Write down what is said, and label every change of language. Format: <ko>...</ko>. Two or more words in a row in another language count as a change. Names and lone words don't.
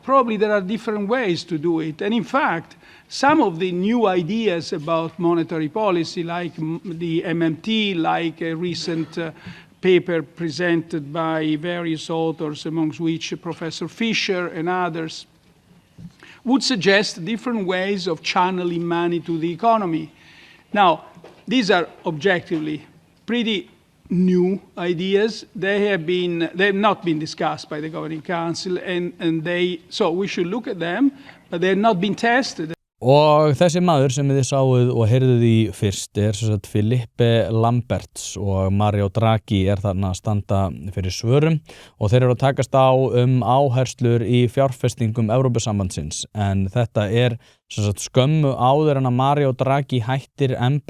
<en>Probably there are different ways to do it. And in fact, some of the new ideas about monetary policy, like the MMT, like a recent paper presented by various authors, amongst which Professor Fisher and others, would suggest different ways of channeling money to the economy. Now, these are objectively pretty new ideas. They have not been discussed by the Governing Council, so we should look at them, but they have not been tested.</en> <is>Og þessi maður sem þið sáuð og heyrðuð í fyrst sem sagt Philippe Lamberts og Mario Draghi þarna að standa fyrir svörum og þeir eru að takast á áherslur í fjárfestingum Evrópusambandsins en þetta sem sagt skömmu áður en að Mario Draghi hættir</is>